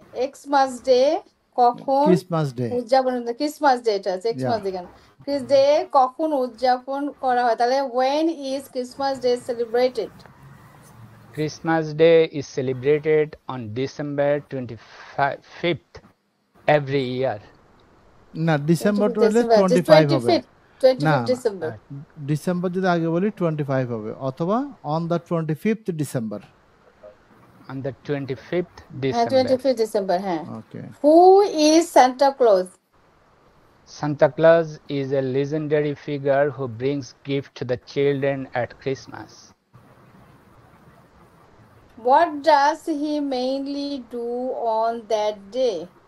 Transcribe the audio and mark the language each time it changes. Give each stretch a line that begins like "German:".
Bangla: Xmas Day কখন উদযাপন Christmas Day এটা Xmas Day Christmas Day কখন উদযাপন করা হয় তাহলে
English: when is Christmas Day celebrated? Christmas Day is celebrated on December 25th every year.
Bangla: না ডিসেম্বর
English: 25th
Bangla: হলে
English: December, just
Bangla: 25 হবে
English: 25th
Bangla: না
English: December.
Bangla: ডিসেম্বর যদি আগে বলি 25 হবে অথবা
English: on the 25th December On the 25th
Bangla: হ্যাঁ
English: December. 25th December, হ্যাঁ। Okay Who is Santa Claus? Santa Claus is a legendary figure who brings gifts to the children at Christmas. What does he mainly do on that day?